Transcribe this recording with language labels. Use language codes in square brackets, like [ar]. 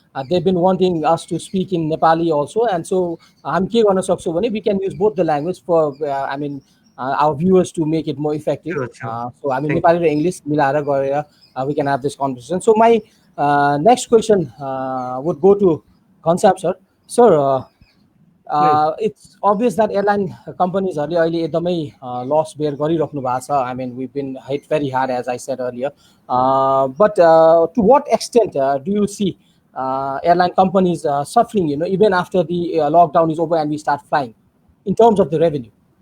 [en] They've been wanting us to speak in Nepali also, and so I'm [ne] के गर्न सक्छु भने [en] we can use both the language for I mean our viewers to make it more effective. Sure, sure. So I mean Thank Nepali [ne] र [en] English [ne] मिलाएर गरेर [en] we can have this conversation. So my next question would go to Ghanashyam sir. Sir, Yes. it's obvious that airline [ne] companiesहरूले अहिले एकदमै loss bare गरिराख्नु भएको छ. [en] I mean, we've been hit very hard, as I said earlier. But to what extent do you see airline companies suffering, even after the lockdown is over and we start flying, in terms of the revenue?